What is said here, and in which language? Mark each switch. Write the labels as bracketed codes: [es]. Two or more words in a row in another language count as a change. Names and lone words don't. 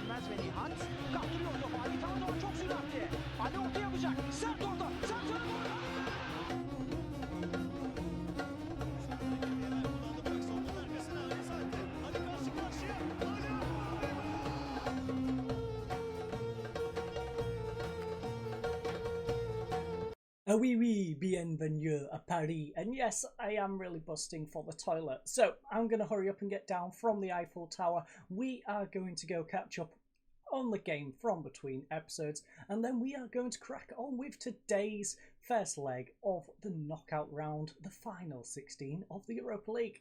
[tr] Melih Hunt kaptırıyor topu. Ali Tanrıoğlu çok süratli. Ali orta yapacak. Sert orta. Sert orta. [fr] Oh oui oui, bienvenue à Paris. [en] And yes, I am really busting for the toilet. So I'm going to hurry up and get down from the Eiffel Tower. We are going to go catch up on the game from between episodes. And then we are going to crack on with today's first leg of the knockout round, the final 16 of the Europa League.